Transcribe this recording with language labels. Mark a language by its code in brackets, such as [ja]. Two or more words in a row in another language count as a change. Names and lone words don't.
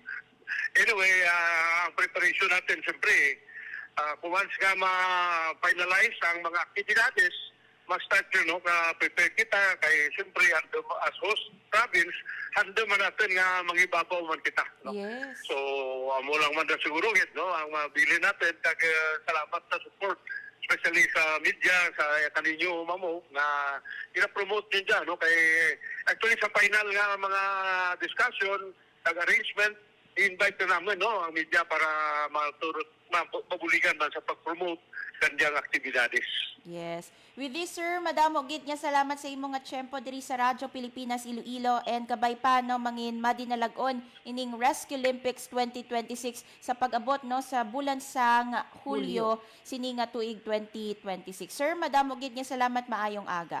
[hil] Anyway, ang preparation natin siyempre kung once nga ma-finalize ang mga aktibidades, ma-start no ka-prepare kita kay siyempre [en] as host province, [hil] handa man natin nga mangibabaw man kita. [en] No? Yes. [hil] So, amo lang man na siguro no, ang mabili natin kag salamat sa [en] support especially [hil] sa media, sa kaninyo mamo na ina-promote din dyan, no? Kay actually sa final nga mga discussion, arrangement, i-invite na namin no, ang media para mabuligan man sa pag-promote kanyang aktibidades. [en] Yes. With this, [hil] sir, madamo gid nga salamat sa imong nga tiyempo diri sa Radyo Pilipinas Iloilo and kabay pa no mangin madinalagon ining Rescue Olympics 2026 sa pag-abot no sa bulan sang Hulyo sini nga tuig 2026. Sir, madamo gid nga salamat maayong aga.